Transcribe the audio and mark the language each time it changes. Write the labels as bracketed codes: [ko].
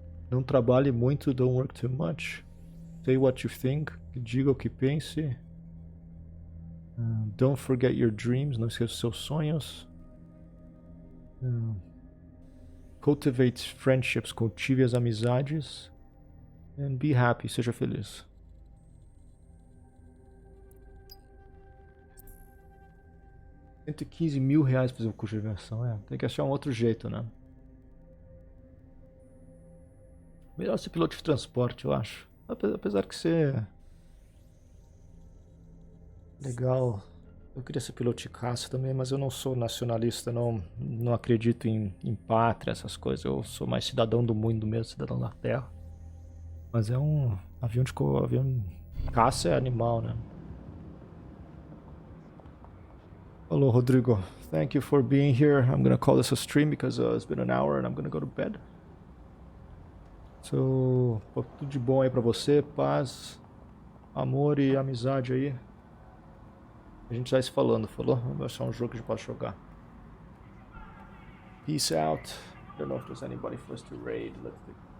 [pt] Não trabalhe muito, [en] don't work too much. Say what you think, [pt] diga o que pense. [en] Don't forget your dreams, [pt] não esqueça os seus sonhos. [en] Cultivate friendships, [pt] cultive as amizades. [en] And be happy, [pt] seja feliz. R$115 mil pra fazer o curso de versão, tem que achar um outro jeito, né? Melhor ser piloto de transporte, eu acho. Apesar que ser legal. Eu queria ser piloto de caça também, mas eu não sou nacionalista, não acredito em pátria, essas coisas. Eu sou mais cidadão do mundo mesmo, cidadão da terra. Mas é um avião de caça, é animal, né? [en] Hello, Rodrigo. Thank you for being here. I'm gonna call this a stream because it's been an hour and I'm gonna go to bed. [pt] So, tudo de bom aí pra você, paz, amor e amizade aí. A gente vai se falando, falou? Vamos achar um jogo que a gente pode jogar. [en] Peace out. Don't know if there's anybody for us to raid. Let's do.